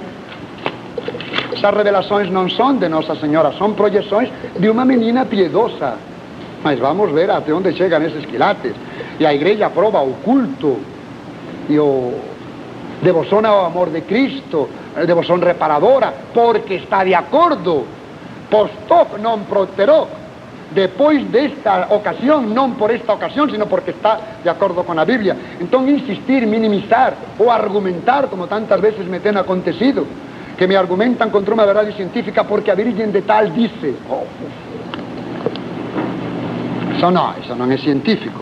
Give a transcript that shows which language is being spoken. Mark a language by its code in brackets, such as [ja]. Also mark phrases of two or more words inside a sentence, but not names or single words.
[pt] Essas revelações não são de Nossa Senhora, são projeções de uma menina piedosa. Mas vamos ver até onde chegam esses quilates. E a igreja aprova o culto e o devoção ao amor de Cristo, a devoção reparadora, porque está de acordo, [la] post hoc, não propter hoc, [pt] depois desta ocasião, não por esta ocasião, sino porque está de acordo com a Bíblia. Então insistir, minimizar ou argumentar, como tantas vezes me tem acontecido, que me argumentam contra uma verdade científica porque a Virgem de tal disse. Isso não é científico.